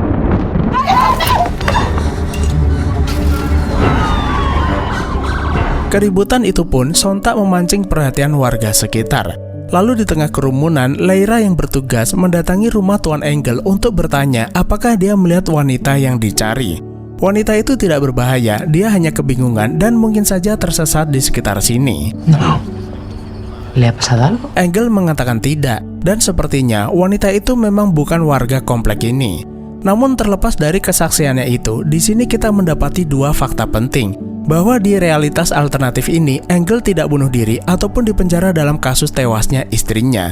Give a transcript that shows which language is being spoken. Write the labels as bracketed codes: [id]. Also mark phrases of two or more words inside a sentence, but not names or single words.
[id] Keributan itu pun sontak memancing perhatian warga sekitar. Lalu di tengah kerumunan, Lyra yang bertugas mendatangi rumah Tuan Engel untuk bertanya apakah dia melihat wanita yang dicari. Wanita itu tidak berbahaya, dia hanya kebingungan dan mungkin saja tersesat di sekitar sini. [es] No. ¿Le ha pasado algo? [id] Engel mengatakan tidak, dan sepertinya wanita itu memang bukan warga komplek ini. Namun terlepas dari kesaksiannya itu, di sini kita mendapati dua fakta penting. Bahwa di realitas alternatif ini, Engel tidak bunuh diri ataupun dipenjara dalam kasus tewasnya istrinya.